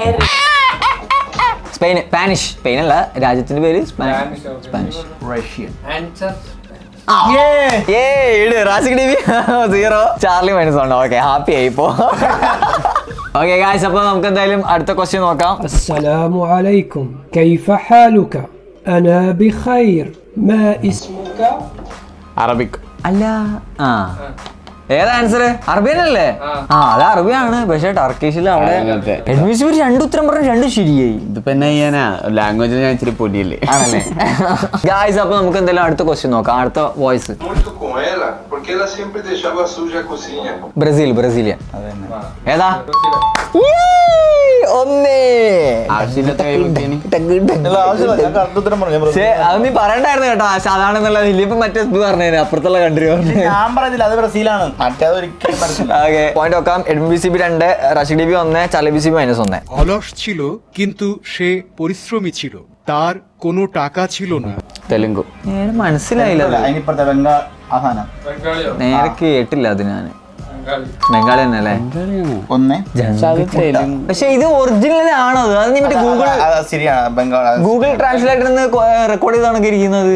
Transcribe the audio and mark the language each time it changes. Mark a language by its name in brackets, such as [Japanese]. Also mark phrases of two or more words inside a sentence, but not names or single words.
[Malayalam] സ്പാനിഷ്. സ്പെയിൻ അല്ല, രാജ്യത്തിന്റെ പേര് സ്പാനിഷ്. റഷ്യൻ. റാഷിദ് ടിവി 0, ചാർലി -1. ഓക്കെ, ഹാപ്പി ആയി ഇപ്പോ. [English] okay guys, [Malayalam] അപ്പൊ നമുക്ക് എന്തായാലും അടുത്ത ക്വസ്റ്റ്യൻ നോക്കാം. [Arabic] السلام عليكم كيف حالك أنا بخير ما اسمك [Malayalam] അറബിക്. അല്ല, ഏതാ ആൻസർ? അറബിയൻ അല്ലേ? അത് അറബിയാണ്, പക്ഷെ ടർക്കിഷിൽ അവിടെ എഡ്മിഷൻ 2 ഉത്തരം പറഞ്ഞു, 2 ശരിയായി. ഇതിപ്പോ എന്നാ ചെയ്യാനാ? ലാംഗ്വേജിൽ ഞാൻ ഇച്ചിരി പൊടിയല്ലേ. ആണല്ലേ ഗായ്സ്? അപ്പൊ നമുക്ക് എന്തായാലും അടുത്ത ക്വസ്റ്റ്യൻ നോക്കാം. അടുത്ത വോയിസ്. ബ്രസീലിയൻ. ഏതാ? അത് നീ പറയണ്ടായിരുന്നു കേട്ടോ. അതാണെന്നുള്ള ഇല്ലിപ്പം മറ്റേ പറഞ്ഞു, അപ്പുറത്തുള്ള കൺട്രി പറഞ്ഞു. ഞാൻ പറഞ്ഞില്ല, അത് ബ്രസീലാണ്. പോയിന്റ് നോക്കാം. എഡ്വിൻ 2, റഷീദ് ടിവി 1, ചാർലി -1. [Bangla] অলস ছিল কিন্তু সে পরিশ্রমী ছিল, তার কোনো টাকা ছিল না। [Malayalam] തെലുങ്കു. മനസ്സിലായില്ല. അതിനിപ്പുറത്തെ ബംഗാൾ ആഹാനം. നേരെ കേട്ടില്ല അത്. ഞാൻ ബംഗാളി തന്നെ അല്ലേ? പക്ഷെ ഇത് ഒറിജിനൽ ആണോ? അത് നീ മറ്റേ ഗൂഗിൾ ട്രാൻസ്ലേറ്ററിൽ നിന്ന് റെക്കോർഡ് ചെയ്താണ് ഇരിക്കുന്നത്.